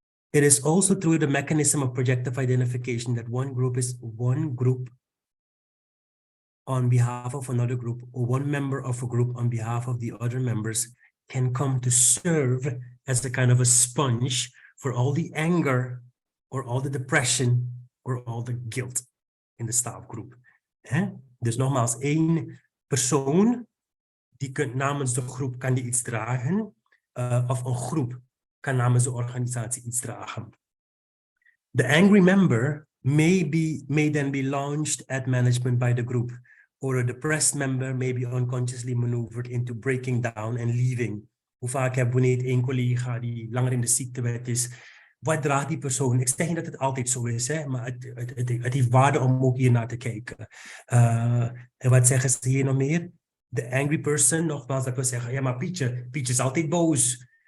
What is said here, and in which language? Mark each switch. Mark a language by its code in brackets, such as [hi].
[en] It is also through the mechanism of projective identification that one group is one group on behalf of another group, or one member of a group on behalf of the other members can come to serve as a kind of a sponge for all the anger or all the depression or all the guilt in the staff group. [nl] Dus nogmaals, één persoon die namens de groep kan die iets dragen, of een groep kan namens de organisatie iets dragen. [en] The angry member may then be launched at management by the group, or a depressed member may be unconsciously maneuvered into breaking down and leaving. [nl] Hoe vaak hebben we niet een collega die langer in de ziektewet is? Wat draagt die persoon? Ik zeg niet dat het altijd zo is, hè, maar het heeft waarde om ook hier naar te kijken. En wat zeggen ze hier nog meer? [en] The angry person, [nl] nogmaals, dat we zeggen, ja, maar Pietje is altijd boos.